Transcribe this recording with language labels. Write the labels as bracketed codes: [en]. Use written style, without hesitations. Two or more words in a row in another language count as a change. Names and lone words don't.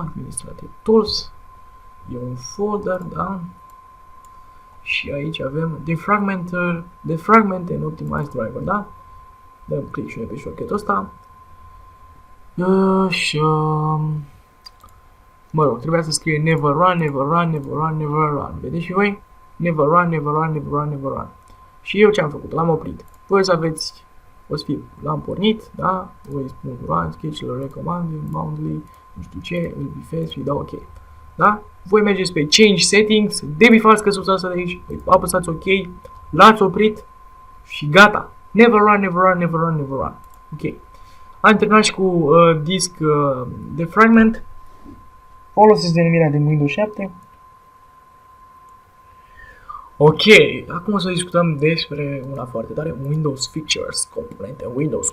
[ro] Administrative Tools, e un folder, da? Și aici avem Defragment and Optimize Driver, da? Dăm click și pe shortcut-ul ăsta. Și mă rog, trebuia să scrie [en] never run. [ro] Vedeți și voi? [en] Never run. [ro] Și eu ce am făcut? L-am oprit. Voi să aveți, l-am pornit, da? Voi spun run, sketch-ul recommanded, boundary, nu știu ce, îl bifez și dau OK. Da? Voi mergeți pe Change Settings, debifați căsuța asta de aici, apăsați OK, l-ați oprit și gata. [en] Never run. [ro] OK. Am terminat și cu [en] disk defragment. [ro] Folosesc denumirea de Windows 7. Ok, acum o să discutăm despre una foarte tare, Windows Features, componente Windows.